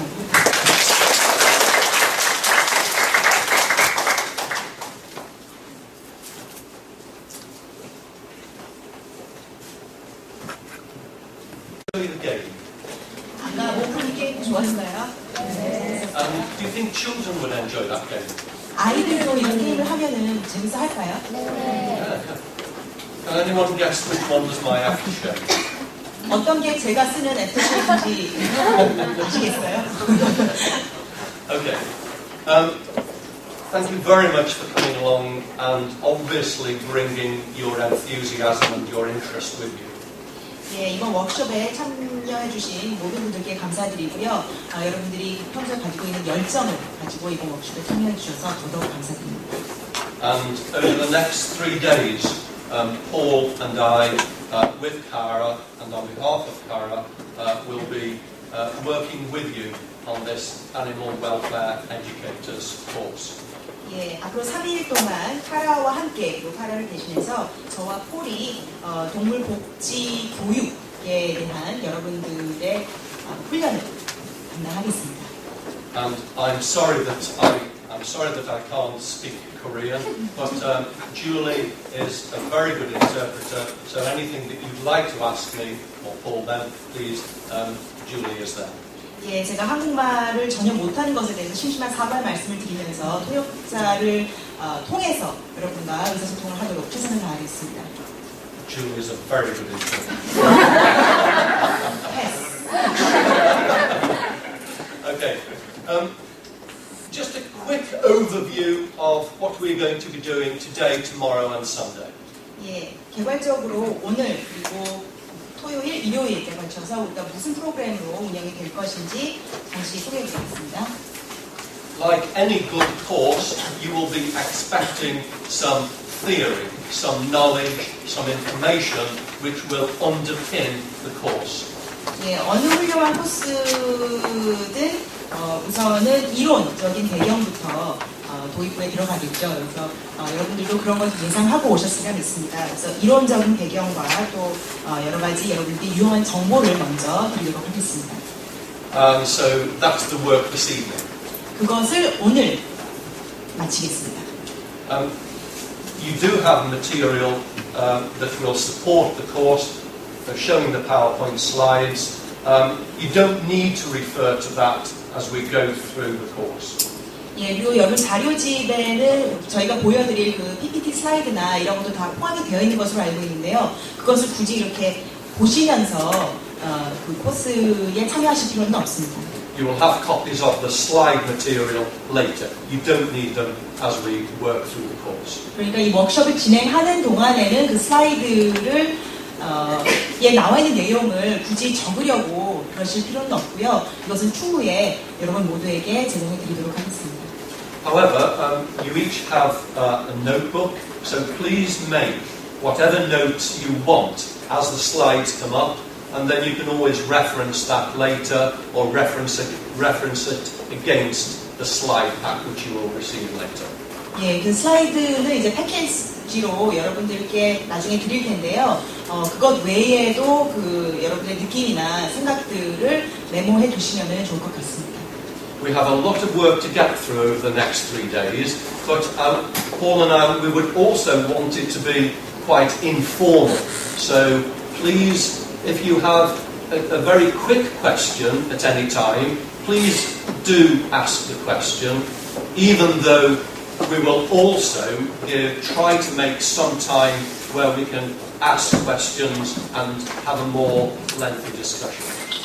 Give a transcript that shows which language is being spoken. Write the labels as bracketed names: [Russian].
[Korean] 감사합니다. 아까 오프닝 게임 좋았어요? 네. [English] Do you think children would enjoy that game? [Korean] 아이들도 이런 게임을 하면은 재밌어 할까요? [English] Yeah. Can anyone guess which one was my aftershave? [Korean] 어떤 게 제가 쓰는 애프터쉐이크인지 아시겠어요? [English] Okay. Thank you very much for coming along and obviously bringing your enthusiasm and your interest with you. [Korean] 예, 이번 워크숍에 참여해주신 모든 분들께 감사드리고요. 여러분들이 평소에 가지고 있는 열정을 가지고 이번 워크숍에 참여해주셔서 더더욱 감사드립니다. [English] And over the next 3 days, Paul and I, with Cara and on behalf of Cara, will be working with you on this Animal Welfare Educators course. [Korean] 예, 앞으로 3일 동안 카라와 함께, 또 카라를 대신해서 저와 폴이 동물 복지 교육에 대한 여러분들의 훈련을 담당하겠습니다. [English] And I'm sorry that I can't speak Korean, but Julie is a very good interpreter. So anything that you'd like to ask me or Paul, then please, Julie is there. [Korean] 예, 제가 한국말을 전혀 못하는 것에 대해서 심심한 사과의 말씀을 드리면서 통역자를 통해서 여러분과 의사소통을 하도록 최선을 다하겠습니다. [English] Julie is a very good interpreter. [Korean] 패스. [English] Okay. Just a quick overview of what we're going to be doing today, tomorrow and Sunday. [Korean] 예, 개괄적으로 오늘 그리고 토요일, 일요일에 걸쳐서 우리가 무슨 프로그램으로 운영이 될 것인지 잠시 소개해드리겠습니다. [English] Like any good course, you will be expecting some theory, some knowledge, some information which will underpin the course. [Korean] 예, 어느 훌륭한 코스든 우선은 이론적인 배경부터 도입부에 들어가겠죠. 그래서 여러분들도 그런 것을 예상하고 오셨으리라 믿습니다. 그래서 이론적인 배경과 또 여러 가지 여러분들께 유용한 정보를 먼저 드리도록 하겠습니다. [English] So that's the work this evening. [Korean] 그것을 오늘 마치겠습니다. [English] You do have material that will support the course, showing the PowerPoint slides. You don't need to refer to that as we go through the course. [Korean] 예, 그리고 여러분 자료집에는 저희가 보여드릴 그 PPT 슬라이드나 이런 것도 다 포함이 되어 있는 것으로 알고 있는데요. 그것을 굳이 이렇게 보시면서 그 코스에 참여하실 필요는 없습니다. [English] You will have copies of the slide material later. You don't need them as we work through the course. [Korean] 그러니까 이 워크숍을 진행하는 동안에는 그 슬라이드를 예, 나와 있는 내용을 굳이 적으려고 그러실 필요는 없고요. 이것은 추후에 여러분 모두에게 제공해 드리도록 하겠습니다. [English] However, you each have a notebook, so please make whatever notes you want as the slides come up, and then you can always reference that later or reference it against the slide pack which you will receive later. [Korean] 예, 그 슬라이드는 이제 패키지로 여러분들께 나중에 드릴 텐데요. 그것 외에도 그 여러분의 느낌이나 생각들을 메모해 두시면 좋을 것 같습니다. [English] We have a lot of work to get through over the next 3 days, but Paul and I, we would also want it to be quite informal. So please, if you have a very quick question at any time, please do ask the question, even though we will also try to make some time where we can ask questions and have a more lengthy discussion.